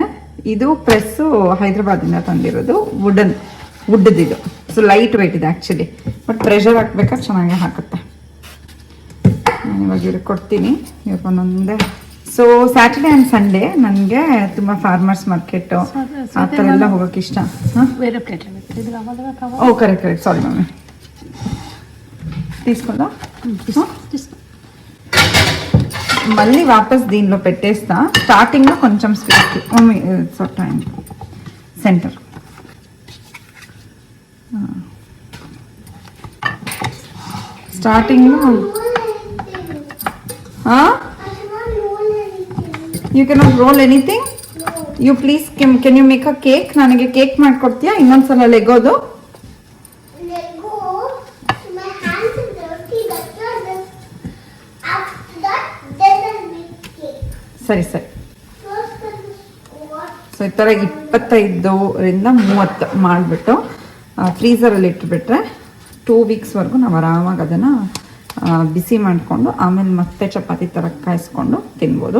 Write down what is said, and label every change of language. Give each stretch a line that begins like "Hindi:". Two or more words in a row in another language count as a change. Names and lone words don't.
Kannada: ಇದು ಪ್ರೆಸ್ಸು ಹೈದ್ರಾಬಾದಿಂದ ತಂದಿರೋದು. ವುಡ್ಡಿದು.
English: so light weight ಇದೆ ಆ್ಯಕ್ಚುಲಿ.
Kannada: ಬಟ್ ಪ್ರೆಷರ್ ಹಾಕ್ಬೇಕಾದ್ರೆ ಚೆನ್ನಾಗಿ ಹಾಕುತ್ತೆ. ನಾನು ಇವಾಗ ಇವ್ರಿಗೆ ಕೊಡ್ತೀನಿ. ಇವಾಗ ಒಂದೊಂದೇ. ಸೊ
English: Saturday and Sunday
Kannada: ನನಗೆ ತುಂಬ
English: farmers market
Kannada: ಆ ಥರ ಎಲ್ಲ ಹೋಗೋಕೆ ಇಷ್ಟ.
Telugu: వేరే ప్లేట్ ఓ
English: correct sorry mummy.
Telugu: తీసుకుందా? మళ్ళీ వాపస్ దీనిలో పెట్టేస్తా. స్టార్టింగ్లో కొంచెం
English: sweet mummy time center. స్టార్టింగ్లో you cannot roll anything. you please can you make a cake?
Kannada: ನನಗೆ ಕೇಕ್ ಮಾಡಿಕೊಡ್ತೀಯಾ? ಇನ್ನೊಂದ್ಸಲ ಲೆಗೋದು. ಸರಿ. ಸೊ ಈ ಥರ 25ರಿಂದ 30 ಮಾಡಿಬಿಟ್ಟು ಫ್ರೀಝರಲ್ಲಿ ಇಟ್ಬಿಟ್ರೆ 2 ವೀಕ್ಸ್ವರೆಗೂ ನಾವು ಆರಾಮಾಗಿ ಅದನ್ನು ಬಿಸಿ ಮಾಡಿಕೊಂಡು ಆಮೇಲೆ ಮತ್ತೆ ಚಪಾತಿ ಥರ ಕಾಯಿಸ್ಕೊಂಡು ತಿನ್ಬೋದು.